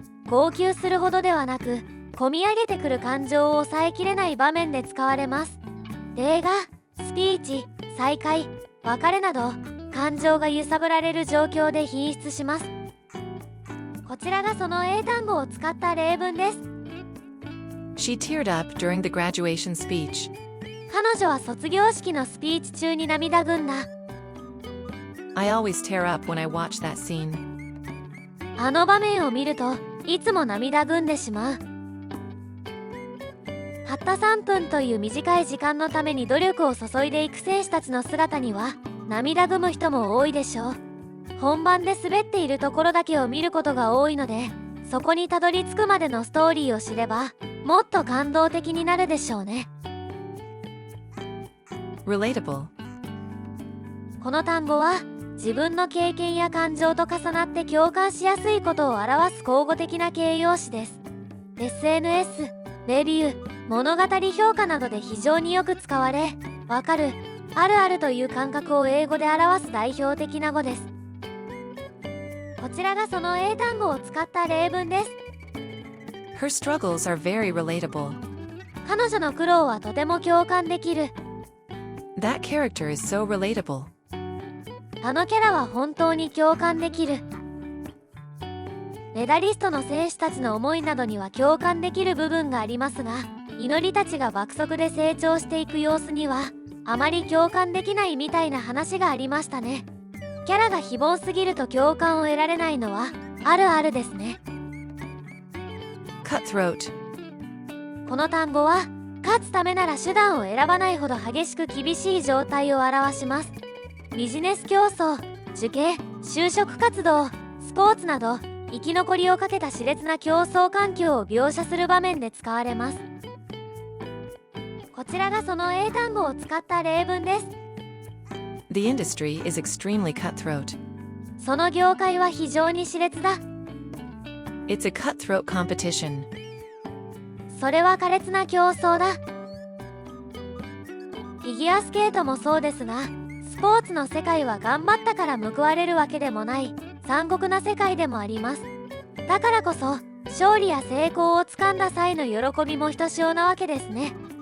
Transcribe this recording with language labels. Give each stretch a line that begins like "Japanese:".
Japanese: 号泣するほどではなく、こみ上げてくる感情を抑えきれない場面で使われます。例が、スピーチ、再会、別れなど、感情が揺さぶられる状況で品質します。こちらがその英単語を使った例文です。
English: she teared up during the graduation speech.
Japanese: 彼女は卒業式のスピーチ中に涙ぐんだ。
English: I always tear up when I watch that scene.
Japanese: あの場面を見るといつも涙ぐんでしまう。たった3分という短い時間のために努力を注いでいく選手たちの姿には涙ぐむ人も多いでしょう。本番で滑っているところだけを見ることが多いので、そこにたどり着くまでのストーリーを知ればもっと感動的になるでしょうね。
English: relatable,
Japanese: この単語は自分の経験や感情と重なって共感しやすいことを表す口語的な形容詞です。 SNS、レビュー、物語評価などで非常によく使われ、わかる、あるあるという感覚を英語で表す代表的な語です。こちらがその英単語を使った例文です。
English: her struggles are very relatable.
Japanese: 彼女の苦労はとても共感できる。
English: That character is so relatable.
Japanese: あのキャラは本当に共感できる。メダリストの選手たちの思いなどには共感できる部分がありますが、祈りたちが爆速で成長していく様子にはあまり共感できないみたいな話がありましたね。キャラが非凡すぎると共感を得られないのはあるあるですね。
English: cutthroat,
Japanese: この単語は勝つためなら手段を選ばないほど激しく厳しい状態を表します。ビジネス競争、受験、就職活動、スポーツなど生き残りをかけた熾烈な競争環境を描写する場面で使われます。こちらがその英単語を使った例文です。
English: the industry is extremely cutthroat.
Japanese: その業界は非常に熾烈だ。
English: It's a cutthroat competition.
Japanese: それは苛烈な競争だ。フィギュアスケートもそうですが、スポーツの世界は頑張ったから報われるわけでもない残酷な世界でもあります。だからこそ勝利や成功をつかんだ際の喜びもひとしおなわけですね。